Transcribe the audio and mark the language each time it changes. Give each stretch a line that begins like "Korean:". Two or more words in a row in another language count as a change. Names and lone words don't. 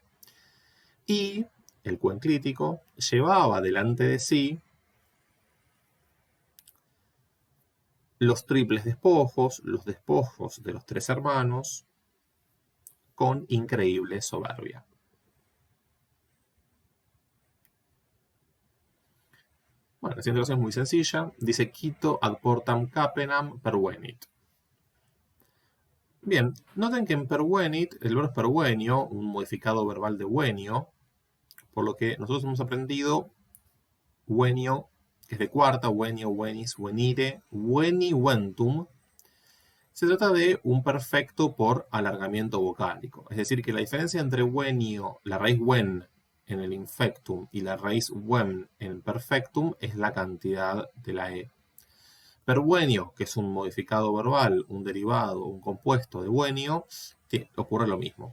Spanish: Y el cuenclítico llevaba delante de sí los triples despojos, los despojos de los tres hermanos, con increíble soberbia. Bueno, la siguiente oración es muy sencilla.
Latin: Dice, quito ad portam capenam pervenit.
Spanish: Bien, noten que en pervenit, el verbo es pervenio, un modificado verbal de venio, por lo que nosotros hemos aprendido venio, que es de cuarta,
Latin: venio, venis, venire, veni, ventum.
Spanish: Se trata de un perfecto por alargamiento vocálico. Es decir, que la diferencia entre venio, la raíz ven en el infectum y la raíz ven en el perfectum es la cantidad de la e. Pervenio, que es un modificado verbal, un derivado, un compuesto de venio, ocurre lo mismo.